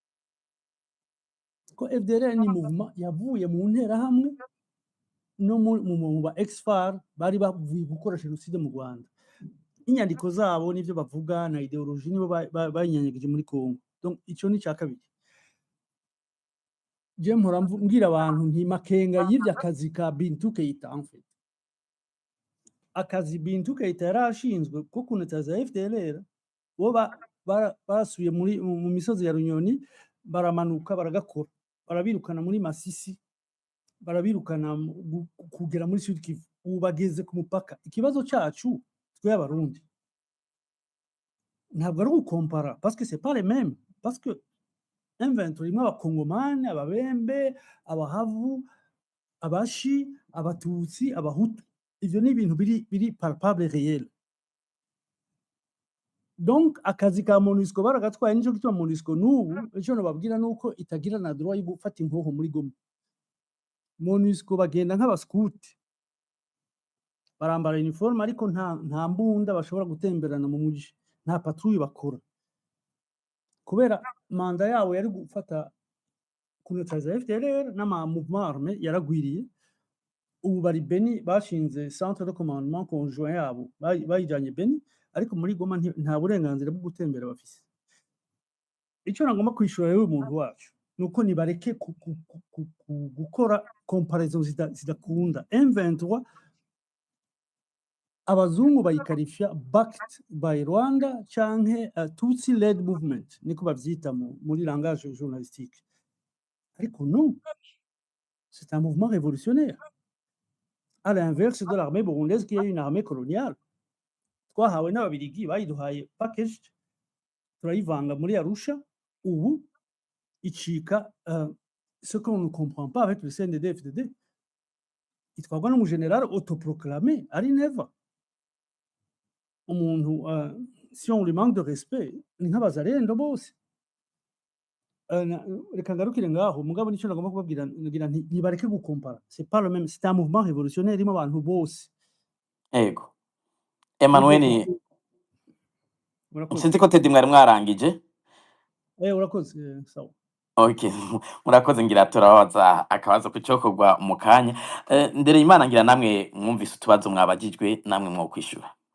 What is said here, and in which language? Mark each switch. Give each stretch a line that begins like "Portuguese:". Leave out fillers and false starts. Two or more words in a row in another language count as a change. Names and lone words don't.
Rundi: Ko FDLR ni mouvement yavuye mu nterahamwe no mu ba ex-FAR bari bavuye gukora jenoside mu Rwanda. Inyandiko zabo n'ivyo bavuga na ideologie nibo bayinyanyageje muri Kongo. Donc ico ni cya kabiri. Je mpora mbwira abantu nti Makenga yivye akazi ka Bintou Keita
French: en fait.
Rundi: Akazi Bintou Keita yarashinzwe ko kunetaza FDLR, bo basubiye mu misozi ya Runyoni, baramanuka baragakora, barabirukana muri Masisi, barabirukana kugera muri Sud Kivu, ubu bageze ku mupaka. Ikibazo cyacu twe abarundi ntabwo ari gukompara
French: parce que c'est pas les mêmes, parce que
Rundi: M23 rimwe abakongomani, ababembe, abahavu, abashi, abatutsi, abahutu, ivyo ni ibintu biri
French: palpable réel.
Rundi: Donc akazi ka MONUSCO baragatwaye, nico gituma MONUSCO n'ubu ico nababwira nuko itagira na droit yo gufata inkoho muri Goma. MONUSCO bagenda nk'abaskuti, barambara uniforme ariko nta mbunda bashobora gutemberana mu muji, nta patrouille bakora, kubera manda yabo yari gufata kuneutraliza FDLR n'ama
French: mouvement armé
Rundi: yaragwiriye. Ubu bari Beni, bashinze
French: centre de commandement conjoint
Rundi: yabo, bayijanye Beni, ariko muri Goma nta burenganzira bwo gutembera bafise. Ico nagomba kwishura yewe umuntu wacu nuko nibareke gukora comparaison zidakunda. M23 abazungu bayikarifya
English: backed by Rwanda
Rundi: canke
English: Tutsi led movement,
Rundi: niko bavyita muri
French: langage journalistique. Ariko non, c'est un mouvement révolutionnaire, à l'inverse de l'armée burundaise qui est une armée coloniale.
Rundi: Twahawe n'ababirigi bayiduhaye packaged, turayivanga muri Arusha, ubu icika
French: ce qu'on ne comprend pas avec le CNDD FDD.
Rundi: Itwagwa n'umu
French: général autoproclamé
Rundi: ari Neva. Umuntu
French: si on lui manque de respect
Rundi: ni nk'abazarendo bose. Reka ngarukire ngaho, mugabo nico nagomba kubabwira, ngira nti nibareke gukompara,
French: c'est pas le même, c'est un mouvement révolutionnaire
Rundi: irimo abantu bose. Ego Emmanuel, Urakoze. sinzi ko Teddy mwari mwarangije. Urakoze, sawa. Okay, murakoze, ngira turabaza akabazo kucokorwa mu kanya. Ndere Imana, ngira namwe mwumvise utubazo mwabajijwe, namwe mwo kwishura.